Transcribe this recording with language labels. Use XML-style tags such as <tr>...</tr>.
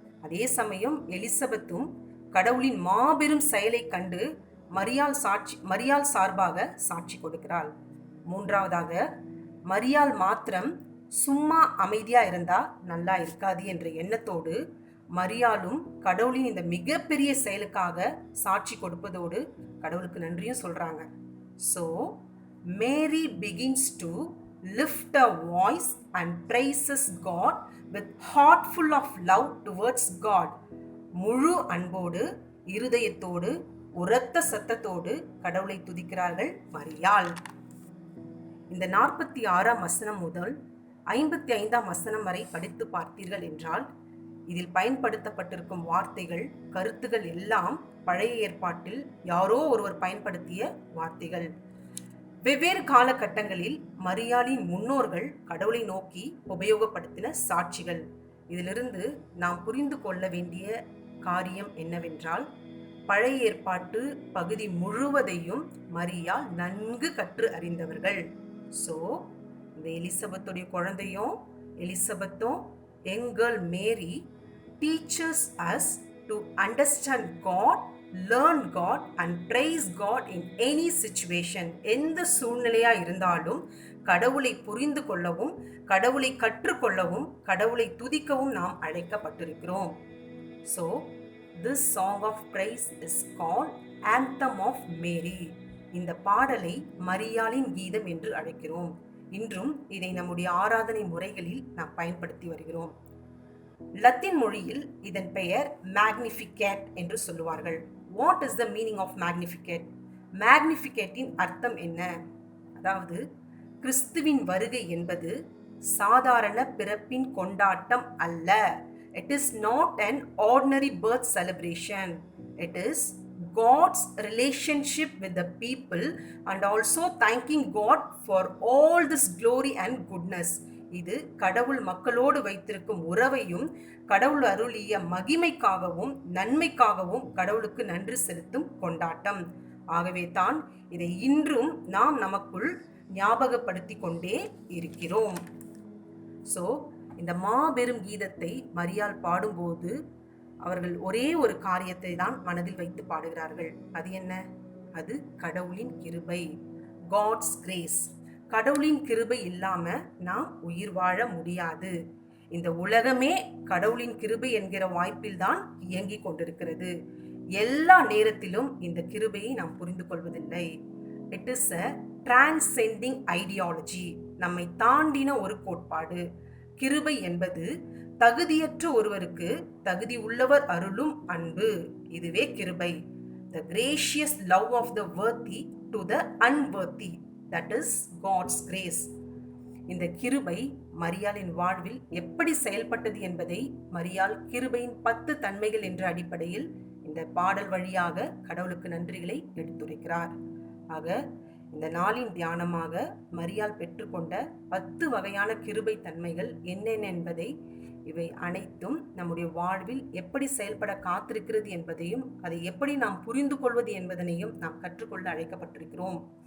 <ta>அதே சமயம் எலிசபெத்தும் கடவுளின் மாபெரும் செயலை கண்டு மரியாள் சார்பாக சாட்சி கொடுக்கிறாள். மூன்றாவதாக, மரியாள் மாத்திரம் சும்மா அமைதியா இருந்தா நல்லா இருக்காது என்ற எண்ணத்தோடு மரியாளும் கடவுளின் இந்த மிகப்பெரிய செயலுக்காக சாட்சி கொடுப்பதோடு கடவுளுக்கு நன்றியும் சொல்றாங்க.</ta> <en>So Mary begins to lift her voice and praises God with heart full of love towards God.</en> <ta>முழு அன்போடு, இருதயத்தோடு, உரத்த சத்தத்தோடு கடவுளை துதிக்கிறார்கள் மரியாள். இந்த 46ஆம் வசனம் முதல் 55ஆம் வசனம் வரை படித்து பார்த்தீர்கள் என்றால், இதில் பயன்படுத்தப்பட்டிருக்கும் வார்த்தைகள், கருத்துகள் எல்லாம் பழைய ஏற்பாட்டில் யாரோ ஒருவர் பயன்படுத்திய வார்த்தைகள். வெவ்வேறு காலகட்டங்களில் மரியாளின் முன்னோர்கள் கடவுளை நோக்கி உபயோகப்படுத்தின சாட்சிகள். இதிலிருந்து நாம் புரிந்து கொள்ள வேண்டிய காரியம் என்னவென்றால், பழைய ஏற்பாட்டு பகுதி முழுவதையும் மரியாள் நன்கு கற்று அறிந்தவர்கள்.</ta> <en>so</en> <ta>இந்த எலிசபெத்துடைய குழந்தையும் எலிசபெத்தும்</ta> <en>Young girl Mary teaches us to understand God, learn God and praise God in any situation.</en> <ta>எந்த சூழ்நிலையா இருந்தாலும் கடவுளை புரிந்து கொள்ளவும், கடவுளை கற்றுக்கொள்ளவும், கடவுளை துதிக்கவும் நாம் அழைக்கப்பட்டிருக்கிறோம்.</ta> <en>So this song of praise is called Anthem of Mary.</en> <ta>இந்த பாடலை மரியாளின் கீதம் என்று அழைக்கிறோம். இன்றும் இதை நம்முடைய ஆராதனை முறைகளில் நாம் பயன்படுத்தி வருகிறோம். லத்தீன் மொழியில் இதன் பெயர் மேக்னிஃபிகேட் என்று சொல்லுவார்கள்.</ta> <en>What is the meaning of Magnificat?</en> <ta>மேக்னிஃபிகேட்டின் அர்த்தம் என்ன? அதாவது, கிறிஸ்துவின் வருகை என்பது சாதாரண பிறப்பின் கொண்டாட்டம் அல்ல.</ta> <en>It is not an ordinary birth celebration. It is God's relationship with the people and also thanking God for all this glory and goodness.</en> <ta>இது கடவுள் மக்களோடு வைத்திருக்கும் உறவையும், கடவுள் அருளிய மகிமைக்காகவும் நன்மைக்காகவும் கடவுளுக்கு நன்றி செலுத்தும் கொண்டாட்டம். ஆகவே தான் இதை இன்றும் நாம் நமக்குள் ஞாபகப்படுத்தி கொண்டே இருக்கிறோம். ஸோ இந்த மாபெரும் கீதத்தை மரியாள் பாடும்போது அவர்கள் ஒரே ஒரு காரியத்தை தான் மனதில் வைத்து பாடுகிறார்கள். அது என்ன? அது கடவுளின் கிருபை, காட்ஸ் கிரேஸ். கடவுளின் கிருபை இல்லாம நாம் உயிர் வாழ முடியாது. இந்த உலகமே கடவுளின் கிருபை என்கிற வாய்ப்பில் தான் இயங்கிக் கொண்டிருக்கிறது. எல்லா நேரத்திலும் இந்த கிருபையை நாம் புரிந்து கொள்வதில்லை.</ta> <en>It is a transcending ideology.</en> <ta>நம்மை தாண்டின ஒரு கோட்பாடு. கிருபை என்பது தகுதியற்ற ஒருவருக்கு தகுதி உள்ளவர் அருளும் அன்பு. இதுவே கிருபை.</ta> <en>The gracious love of the worthy to the unworthy. That is God's grace.</en> <ta>இந்த கிருபை மரியாளின் வாழ்வில் எப்படி செயல்பட்டது என்பதை மரியாள் கிருபையின் 10 தன்மைகள் என்ற அடிப்படையில் இந்த பாடல் வழியாக கடவுளுக்கு நன்றிகளை எடுத்துரைக்கிறார். ஆக இந்த நாளின் தியானமாக மரியாள் பெற்றுக்கொண்ட 10 வகையான கிருபை தன்மைகள் என்னென்ன என்பதை, இவை அனைத்தும் நம்முடைய வாழ்வில் எப்படி செயல்பட காத்திருக்கிறது என்பதையும், அதை எப்படி நாம் புரிந்து கொள்வது என்பதனையும் நாம் கற்றுக்கொள்ள அழைக்கப்பட்டிருக்கிறோம்.</ta>